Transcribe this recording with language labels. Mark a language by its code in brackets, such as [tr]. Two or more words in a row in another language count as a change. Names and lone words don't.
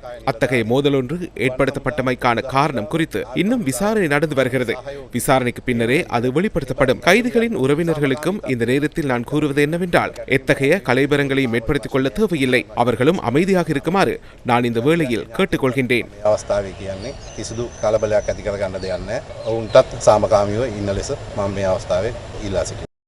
[ta] அத்தகைய மோதல் ஒன்று ஏற்படுத்தப்பட்டமைக்கான காரணம் குறித்து இன்னும் விசாரணை நடந்து வருகிறது. விசாரணைக்கு பின்னரே அது வெளிப்படுத்தப்படும். கைதிகளின் உறவினர்கள் இந்த நேரத்தில் நான் கூறுவது என்னவென்றால், எத்தகைய கலைபரங்களையும் ஏற்படுத்திக் கொள்ள தேவையில்லை. அவர்களும் அமைதியாக இருக்குமாறு நான் இந்த வேளையில் கேட்டுக்கொள்கின்றேன். [si] අවස්ථාවේ කියන්නේ කිසිදු කලබලයක් ඇති කරගන්න දෙයක් නැහැ. ඔවුන්ටත් සාමකාමීව ඉන්න ලෙස මම මේ අවස්ථාවේ ඉල්ලා සිටිනවා.